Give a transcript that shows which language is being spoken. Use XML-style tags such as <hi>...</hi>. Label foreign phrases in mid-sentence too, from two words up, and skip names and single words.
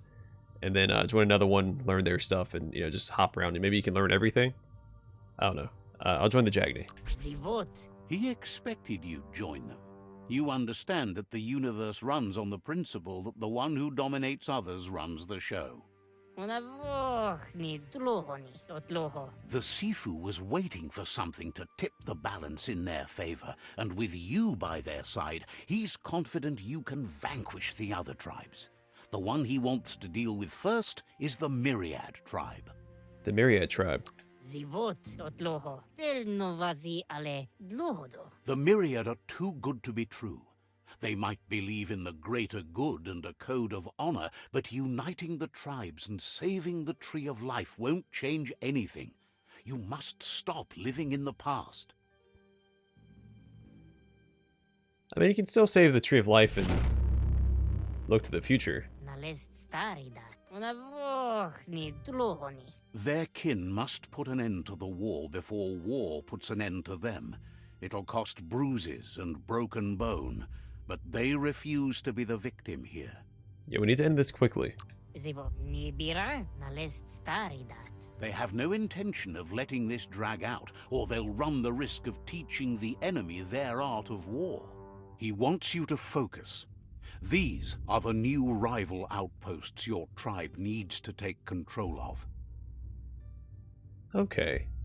<en>And then join another one, learn their stuff, and just hop around. And maybe you can learn everything. I don't know. I'll join the Jagni. Zivot. He expected you'd join them. You understand that the universe runs on the principle that the one who dominates others runs the show. Unavochni tlohoni totloho. The Sifu was waiting for something to tip the balance in their favor, and with you by their side, he's confident you can vanquish the other tribes. The one he wants to deal with first is the Myriad tribe. The Myriad tribe. Zivot totloho. Del novazi ale dlohodo. The Myriad are too good to be true. They might believe in the greater good and a code of honor, but uniting the tribes and saving the Tree of Life won't change anything. You must stop living in the past. I mean, you can still save the Tree of Life and look to the future. Nalest staridat. Unavochni tlohoni. Their kin must put an end to the war before war puts an end to them. It'll cost bruises and broken bone, but they refuse to be the victim here. Yeah, we need to end this quickly. Zivo ni bira na list stari dat. They have no intention of letting this drag out, or they'll run the risk of teaching the enemy their art of war. He wants you to focus. These are the new rival outposts your tribe needs to take control of. Okay.</en>